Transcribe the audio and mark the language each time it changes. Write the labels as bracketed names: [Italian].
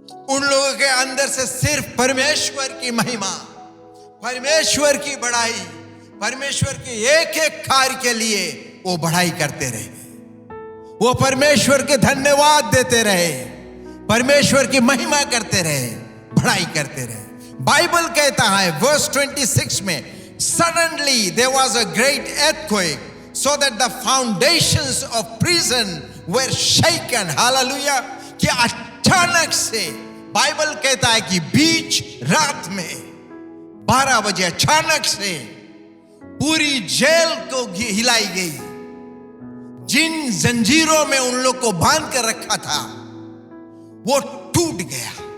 [Hindi] उन लोगों के अंदर से सिर्फ परमेश्वर की महिमा, परमेश्वर की बड़ाई, परमेश्वर के एक एक कार्य के लिए वो बड़ाई करते रहे। वो परमेश्वर के धन्यवाद देते रहे, परमेश्वर की महिमा करते रहे, बड़ाई करते रहे। बाइबल कहता है वर्स 26 में, [English] suddenly there was a great earthquake so that the foundations of prison were shaken. Hallelujah! [Hindi] कि अचानक से बाइबल कहता है कि बीच रात में 12 बजे अचानक से पूरी जेल को हिलाई गई। जिन जंजीरों में उन लोग को बांध कर रखा था वो टूट गया।